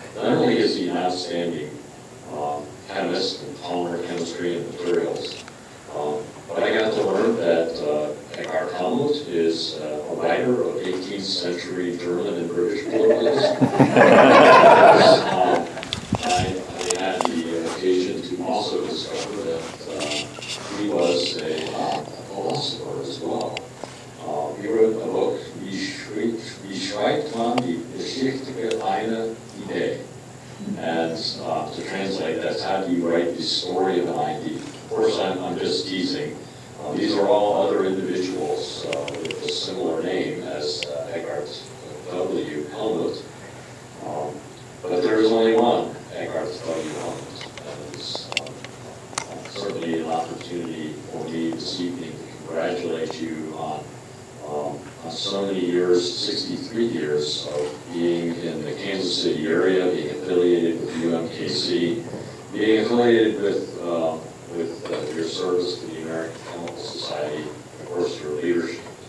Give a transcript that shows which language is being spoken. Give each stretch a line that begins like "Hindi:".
English: Not only is he an outstanding chemist in polymer chemistry and materials, but I got to learn that Eckhart Helmut is a writer of 18th century German and British colloquials. I had the occasion to also discover that he was a philosopher as well. He wrote a book,
German: Wie schreibt man die Geschichte einer Idee?
English: And to translate, that's how do you write the story of an idea? Of course, I'm just teasing. These are all other individuals with a similar name as Eckhart W. Helmut. But there is only one Eckhart W. Helmut. And it's certainly an opportunity for me this evening to congratulate you on so many years, 63 years of being in the Kansas City area, being affiliated with UMKC, being affiliated with your service to the American Chemical Society, of course, your leadership.